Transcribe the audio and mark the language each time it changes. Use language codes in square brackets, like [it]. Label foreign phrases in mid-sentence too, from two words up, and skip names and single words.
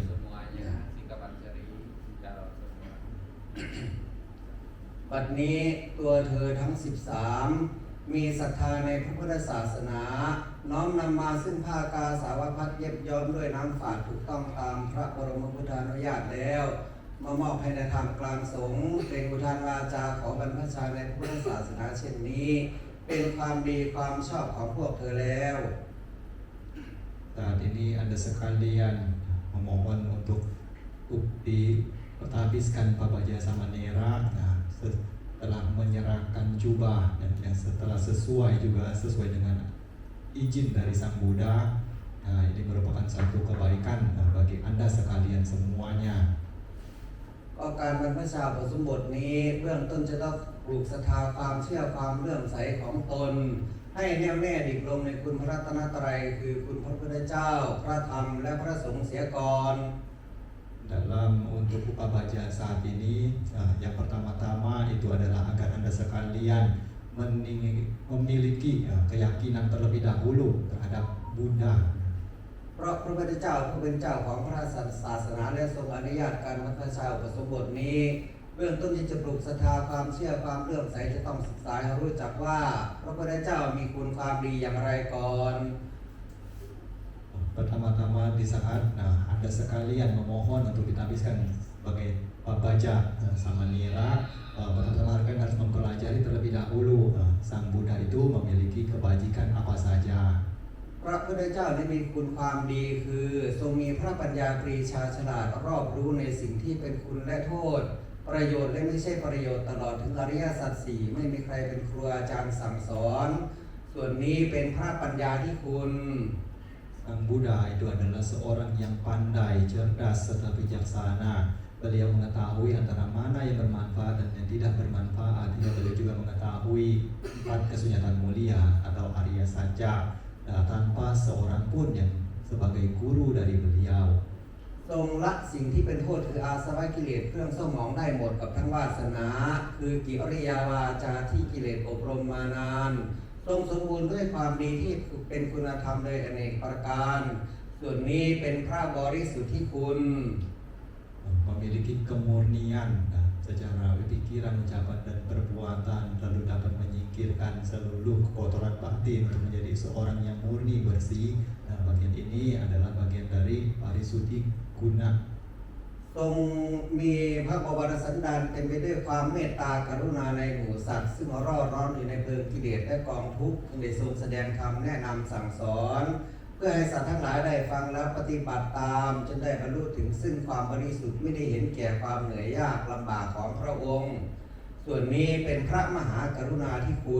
[id] semuanya, sikap ansari jawab semua. [th] บัดนี้ตัวเธอทั้ง 13 มีศรัทธาในพระพุทธศาสนา น้อมนำมาซึ่งผ้ากาสาวพัดเย็บย้อมด้วยน้ำฝาดถูกต้องตามพระบรมพุทธานุญาตแล้ว มามอบให้ในธรรมกลางสงฆ์เป็นอุทานวาจาของบรรพชาในพระพุทธศาสนาเช่นนี้ เป็นความดีความชอบของพวกเธอแล้ว [id] Saat ini Anda sekalian memohon untuk dihabiskan pabaja samanera. Nah, setelah menyerahkan jubah dan yang setelah sesuai dengan izin dari Sang Buddha. Nah, ini merupakan satu kebaikan bagi Anda sekalian semuanya. [th] ก็การบรรพชาอุปสมบทนี้เบื้องต้นจะต้องปลูกศรัทธาความเชื่อความเลื่อมใสของตน ให้แน่วแน่ดิ่งลงในคุณพระรัตนตรัยคือคุณพระพุทธเจ้า พระธรรมและพระสงฆ์เสียก่อน [id] Dalam untuk upabaja saat ini, yang pertama-tama itu adalah agar Anda sekalian memiliki keyakinan terlebih dahulu terhadap Buddha. [th] เพราะพระพุทธเจ้าผู้เป็นเจ้าของพระศาสนาและทรงอนุญาตการบรรพชาอุปสมบทนี้ เบื้องต้นที่จะปลูกศรัทธาความเชื่อความเลื่อมใสจะต้องศึกษาให้รู้จักว่าพระพุทธเจ้ามีคุณความดีอย่างไรก่อน [id] Pertama-tama di saat Anda sekalian memohon untuk ditabiskan sebagai pabaja samanera, pertama kalian harus mempelajari terlebih dahulu Sang Buddha itu memiliki kebajikan apa saja. [th] พระพุทธเจ้าได้มีคุณความดีคือทรงมีพระปัญญาปรีชาฉลาดรอบรู้ในสิ่งที่เป็นคุณและโทษ ประโยชน์และไม่ใช่ประโยชน์ตลอดถึงอริยสัจสี่ไม่มีใครเป็นครูอาจารย์สั่งสอน ส่วนนี้เป็นพระปัญญาที่คุณ [id] Sang Buddha itu adalah seorang yang pandai, cerdas, serta bijaksana. Beliau mengetahui antara mana yang bermanfaat dan yang tidak bermanfaat. Hingga beliau juga mengetahui 4 kesunyatan mulia atau Arya Saja, tanpa seorang pun yang sebagai guru dari beliau. [th] ทรงละสิ่งที่เป็นโทษคืออาสวะกิเลสเครื่องเศร้าหมองได้หมดกับทั้งวาสนา คือกิริยาวาจาที่กิเลสอบรมมานานทรงสมบูรณ์ด้วยความดีที่เป็นคุณธรรมโดยอเนกประการ ส่วนนี้เป็นพระบริสุทธิ์ที่คุณ [id] Memiliki kemurnian secara pikiran, ucapan dan perbuatan, lalu dapat menyingkirkan seluruh kotoran batin untuk menjadi seorang yang murni bersih. Nah, bagian ini adalah bagian dari parisuddhi guna. [th] ทรงมีพระบวรสันดานเต็มไปด้วยความเมตตากรุณาในหมู่สัตว์ซึ่งร่อร้อนอยู่ในเพลิงกิเลสและกองทุกข์จึงได้ทรงแสดงธรรมแนะนำสั่งสอน เพื่อให้สัตว์ทั้งหลายได้ฟังแล้วปฏิบัติตามจนได้บรรลุถึงซึ่งความบริสุทธิ์ไม่ได้เห็นแก่ความเหนื่อยยากลำบากของพระองค์ ส่วนนี้เป็นพระมหากรุณาธิคุณ